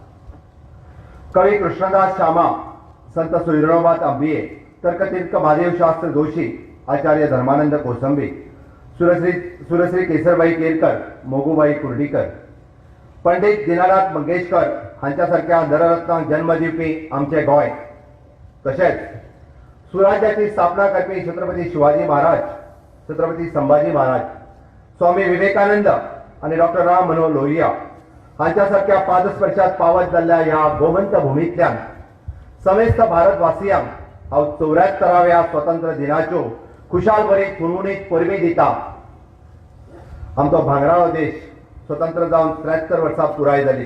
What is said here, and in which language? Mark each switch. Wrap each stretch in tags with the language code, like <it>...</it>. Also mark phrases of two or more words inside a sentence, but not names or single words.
<kok>कवी कृष्णदास शामा, संत सोयरोनाथ आंबिये, तर्कतीर्थ महादेव शास्त्र जोशी, आचार्य धर्मानंद कोसंबी, सुरश्री केसरबाई केरकर, मोगूबाई कुर्डीकर, पंडित दीनानाथ मंगेशकर हांच्या सारख्या नररत्नांक जन्म दिवपी आमचे गोंय, तशेंच सुराज्याची स्थापना करपी छत्रपती शिवाजी महाराज, छत्रपती संभाजी महाराज, स्वामी विवेकानंद आणि डॉक्टर राम मनोहर लोहिया हांच्या सारख्या पादस्पर्शात पावत जाल्ल्या ह्या गोमंत भूमींतल्यान समेस्त भारतवासियांक हांव 74व्या स्वतंत्र दिनाच्यो खुशाल बरी खुणवणीत परबी दिता. आमचो भांगराळो देश स्वतंत्र जावन 73 वर्सां पुराय जाली.</kok>